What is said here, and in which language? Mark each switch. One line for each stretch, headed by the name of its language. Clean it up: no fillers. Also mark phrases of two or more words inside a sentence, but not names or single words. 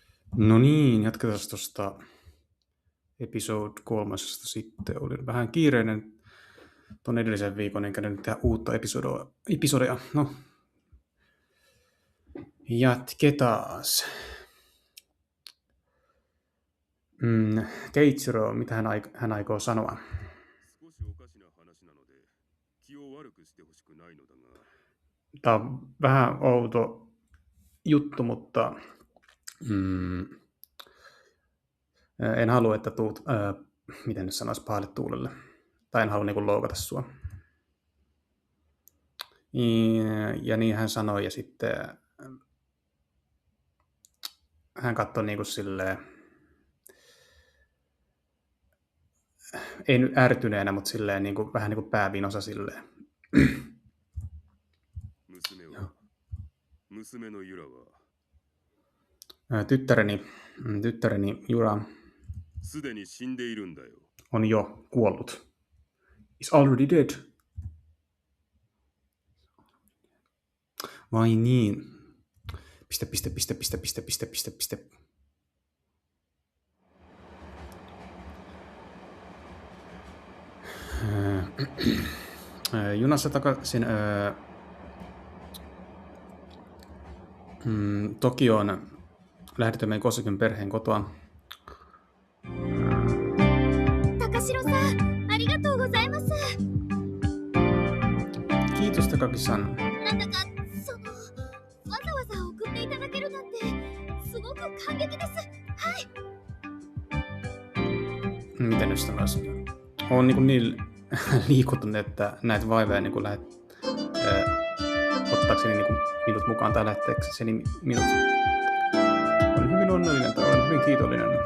Finnish: No niin, jatketaan tuosta episode 3 sitten. Olin vähän kiireinen tuon edellisen viikon, enkä nyt tehdä uutta episodia. No, jatketaan. Keiichiro, mitä hän aikoo sanoa?
Japanese: 少しおかしな話なので気を悪くしてほしくないのだが
Finnish: Tämä on vähän outo juttu, mutta en halua, että tuut, miten nyt sanoisi, pahalle tuulelle. Tai en halua niin kuin loukata sua. Ja niin hän sanoi, ja sitten hän katsoi niin kuin silleen, ei nyt ärtyneenä, mutta silleen niin kuin, vähän niin kuin päävinosa silleen.
Japanese: 娘は娘のユラは
Finnish: Tyttäreni Jura
Japanese: すでに死んでいるんだよ
Finnish: on jo kuollut.
English: Is already dead.
Finnish: Vai niin? Piste. Junassa takaisin Tokioon lähdetään Kosakin perheen kotoa.
Japanese: 高城さん、ありがとうございます。
Finnish: Kiitos Takaki-san.
Japanese: なんだかわざわざ送っていただけるなんてすごく感激です。はい。
Finnish: Miten nyt sanoisi? On niin liikuttunut, että näitä vaivoja niin lähdet ottaakseni niin minut mukaan tai lähettääkseni minut. Olen hyvin onnellinen tai olen hyvin kiitollinen.